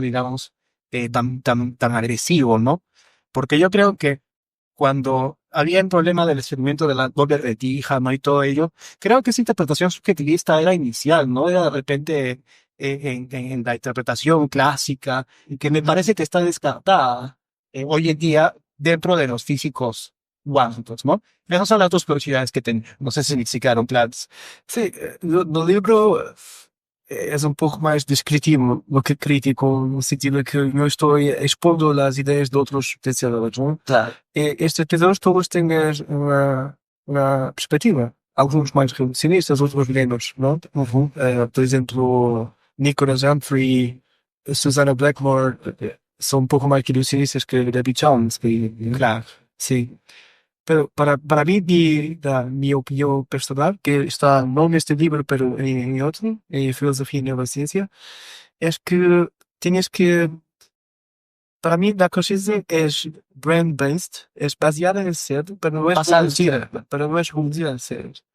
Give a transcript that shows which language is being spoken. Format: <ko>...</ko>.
<es>Digamos, tan agresivo, ¿no? Porque yo creo que cuando había el problema del experimento de la doble retija, ¿no? Y todo ello, creo que esa interpretación subjetivista era inicial, ¿no? Era de repente en la interpretación clásica, y que me parece que está descartada hoy en día dentro de los físicos cuánticos, ¿no? Esas son las dos curiosidades que tengo. No sé si quedaron claras.</es> <pt>Sim, no livro é um pouco mais descritivo do que crítico, no sentido que eu estou expondo as ideias de outros pensadores, não? Claro. E estes pensadores todos têm uma perspectiva, alguns mais reducionistas, outros menos, não? Por exemplo, Nicholas Humphrey, Susanna Blackmore, são um pouco mais reducionistas que David Jones, Claro. sim.</pt> <es>Pero para mí, mi opinión personal, que está no en este libro, pero en otro, en Filosofía y Neurociencia, es que tienes que, para mí, la conciencia es brain-based, es baseada en el cerebro, pero no es reducida al cerebro.</es>